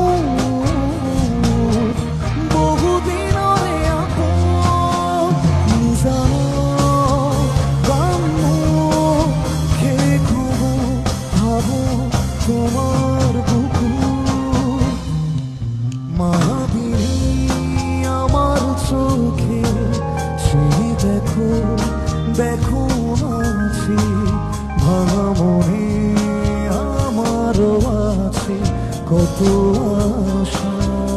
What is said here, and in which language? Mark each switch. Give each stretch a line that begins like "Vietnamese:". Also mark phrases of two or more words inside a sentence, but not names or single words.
Assamese: মোৰ বহু দিনৰে আপোন নিজানো গান মোৰ শেষ হ'ব ভাবো তোমার বুকু
Bangla: মায়াবিনী আমার চোখে সে দেখো দেখো নাচে ভাঙা মনে আমারও আছে কত আশা।